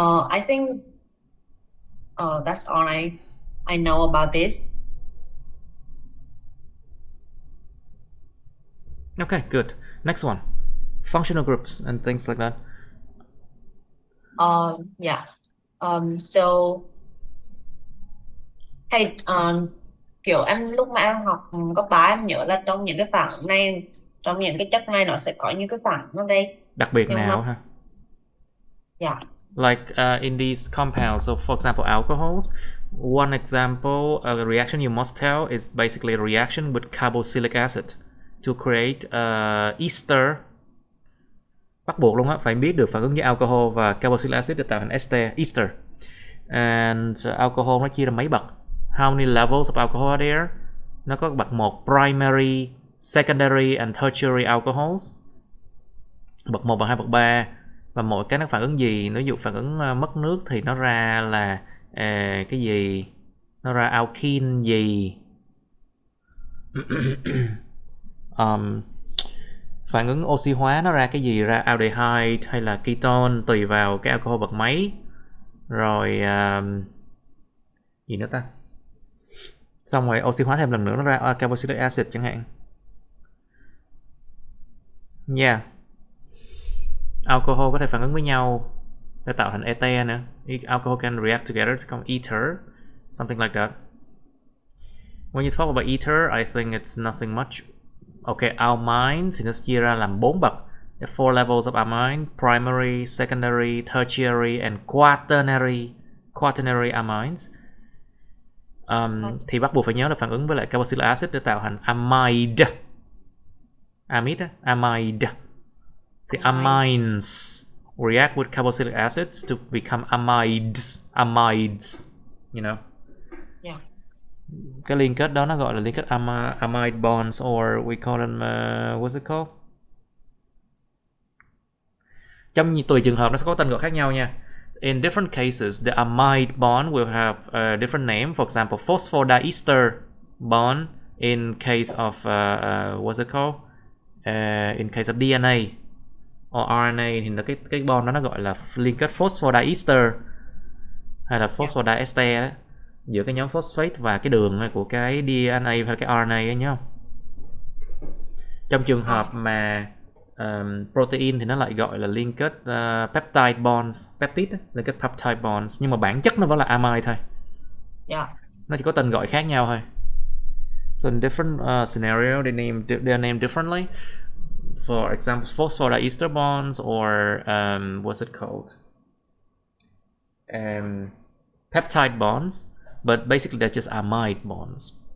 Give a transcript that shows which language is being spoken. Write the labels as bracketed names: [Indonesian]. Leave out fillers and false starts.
[English] I think that's all I know about this. Okay, good. Next one. Functional groups and things like that. Yeah. So hey, [Vietnamese] kiểu em lúc mà em học cấp 3 em nhớ là trong những cái phản này, trong những cái chất này nó sẽ có những cái phản ở đây. Đặc biệt nào ha? [English] Yeah. Like in these compounds, so for example alcohols, one example of a reaction you must tell is basically a reaction with carboxylic acid to create ester. [Vietnamese] Bắt buộc luôn á, phải biết được phản ứng với alcohol và carboxylic acid để tạo thành ester. And alcohol nó chia ra mấy bậc. [English] How many levels of alcohol are there? [Vietnamese] Nó có bậc 1 [English] primary, secondary and tertiary alcohols. [Vietnamese] Bậc 1, bậc 2, bậc 3. Và mỗi cái nó phản ứng gì? Ví dụ phản ứng mất nước thì nó ra là cái gì? Nó ra alkene gì? phản ứng oxy hóa nó ra cái gì, ra aldehyde hay là ketone tùy vào cái alcohol bậc mấy. Rồi gì nữa ta, xong rồi oxy hóa thêm lần nữa nó ra carboxylic acid chẳng hạn. Yeah, alcohol có thể phản ứng với nhau để tạo thành ete nữa. [English] Alcohol can react together to become ether, something like that. When you talk about ether, I think it's nothing much. Okay, [Vietnamese] amine thì nó chia ra làm 4 bậc. [English] There are 4 levels of amine: primary, secondary, tertiary and quaternary amines. [Vietnamese] Thì bắt buộc phải nhớ là phản ứng với lại carboxylic acid để tạo thành amide. [English] Amide, amide. The amines react with carboxylic acids to become amides, you know. Yeah. [Vietnamese] Cái liên kết đó nó gọi là liên kết amide bonds, [English] or we call them what's it called? [Vietnamese] Trong tùy trường hợp nó sẽ có tên gọi khác nhau nha. [English] In different cases, the amide bond will have a different name. For example, phosphodiester bond in case of what's it called? In case of DNA or RNA [Vietnamese] thì cái bond đó nó gọi là liên kết phosphodiester hay là phosphodiester đó, giữa cái nhóm phosphate và cái đường của cái DNA hay cái RNA ấy, nhớ không? Trong trường hợp mà protein thì nó lại gọi là liên kết peptide bonds, peptide liên kết peptide bonds, nhưng mà bản chất nó vẫn là amide thôi. [English] Yeah. [Vietnamese] Nó chỉ có tên gọi khác nhau thôi. [English] So in different scenario they are named differently. For example, phosphodiester bonds or what's it called? Peptide bonds, but basically they're just amide bonds.